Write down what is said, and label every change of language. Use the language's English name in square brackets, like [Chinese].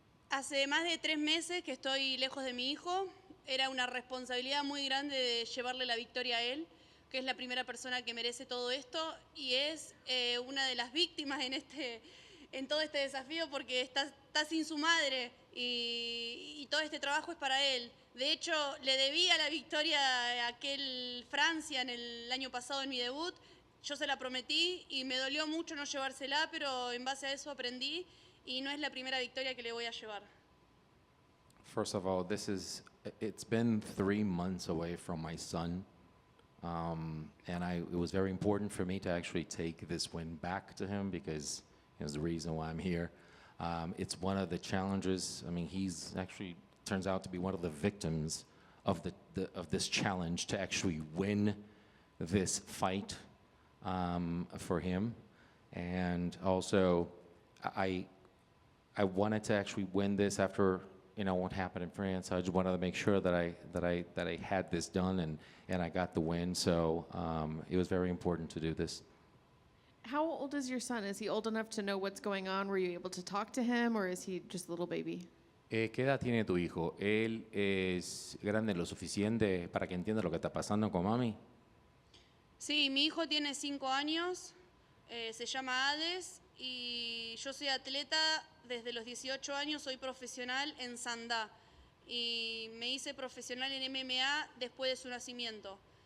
[Spanish] Hace más de 3 meses que estoy lejos de mi hijo. Era una responsabilidad muy grande de llevarle la victoria a él, que es la primera persona que merece todo esto y es una de las víctimas en todo este desafío porque está sin su madre y todo este trabajo es para él. De hecho, le debía la victoria a aquel Francia en el año pasado en mi debut. Yo se la prometí y me dolió mucho no llevársela, pero en base a eso aprendí. Y no es la primera victoria que le voy a llevar. [English] First of all, it's been 3 months away from my son. And it was very important for me to actually take this win back to him because it was the reason why I'm here. It's one of the challenges. I mean, he's actually turns out to be one of the victims of this challenge to actually win this fight for him. And also, I wanted to actually win this after what happened in France. I just wanted to make sure that I had this done and I got the win. So it was very important to do this. How old is your son? Is he old enough to know what's going on? Were you able to talk to him, or is he just a little baby? [Spanish] ¿Qué edad tiene tu hijo? ¿Él es grande lo suficiente para que entienda lo que está pasando con mami? Sí, mi hijo tiene 5 años, se llama Hades y yo soy atleta desde los 18 años, soy profesional en Sandá y me hice profesional en MMA después de su nacimiento.